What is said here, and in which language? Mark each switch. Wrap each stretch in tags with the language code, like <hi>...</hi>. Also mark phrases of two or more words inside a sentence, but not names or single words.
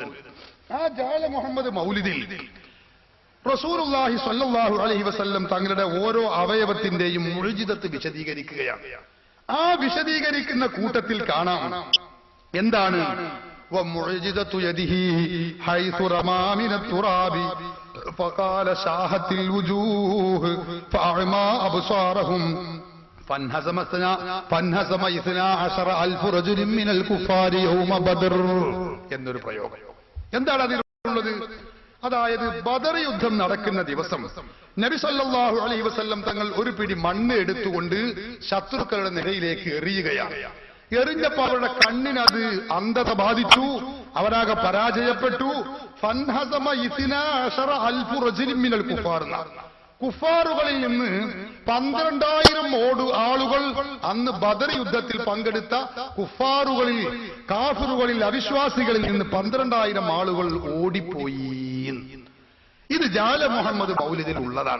<ml>ആ ജഅല മുഹമ്മദ് മൗലിദിൽ റസൂലുള്ളാഹി</ml> <ar>صلى الله عليه وسلم</ar> <ml>തങ്ങളുടെ ഓരോ അവയവത്തിന്റെയും മുഅ്ജിസത്ത് വിശദീകരിക്കുകയാണ്. ആ വിശദീകരിക്കുന്ന കൂട്ടത്തിൽ കാണാം എന്താണ്,</ml> <ar>ومعجزة يده حيث رمى من التراب فقال شاهت الوجوه فأعمى أبصارهم فانهزم 12,000 رجل من الكفار يوم بدر</ar> <ml>എന്നൊരു പ്രയോഗം. എന്താണ് അതിലുള്ളത്? അതായത് ബദർ യുദ്ധം നടക്കുന്ന ദിവസം നബി</ml> <ar>صلى الله عليه وسلم</ar> <ml>തങ്ങൾ ഒരു പിടി മണ്ണ് എടുത്തുകൊണ്ട് ശത്രുക്കളുടെ നിരയിലേക്ക് എറിയുകയാണ്. എറിഞ്ഞപ്പോൾ അവരുടെ കണ്ണിനത് അന്ധത ബാധിച്ചു, അവരാകെ പരാജയപ്പെട്ടു.</ml> <ar>ഫൻഹസമ 12,000 رجل من الكفار.</ar> <ml>കുഫാറുകളിൽ നിന്ന് 12,000 ആളുകൾ അന്ന് ബദർ യുദ്ധത്തിൽ പങ്കെടുത്ത കുഫാറുകളിൽ, കാഫിറുകളിൽ, അവിശ്വാസികളിൽ നിന്ന് 12,000 ആളുകൾ ഓടിപ്പോയി. ഇത് ജഅല മുഹമ്മദ് മൗലിദിൽ ഉള്ളതാണ്.</ml>